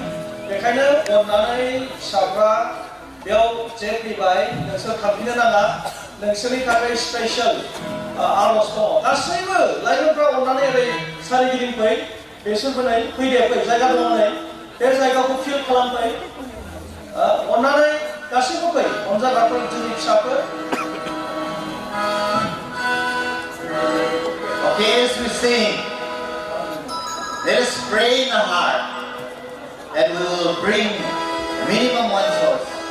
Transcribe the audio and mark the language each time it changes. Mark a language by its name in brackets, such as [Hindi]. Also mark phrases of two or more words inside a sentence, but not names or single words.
[Bodo] बेखायनो अननानै फिसाफ्रा बेयाव जे फैबाय नोंसोर थांफिननो नाङा. नोंसोरनि थाखाय स्पेशल आरज दङ. गासैबो लाइमोनफ्रा अननानै ओरै सारिगिदिं फै. बेसोरबो नै फैदे फै जायगा दङ नै बे जायगाखौ फिल खालामफै. अन्नानै गासैबो फै अनजाग्राफोर जोंनि फिसाफोर [English] Okay, as we sing, let us pray in our heart that we will bring minimum one source.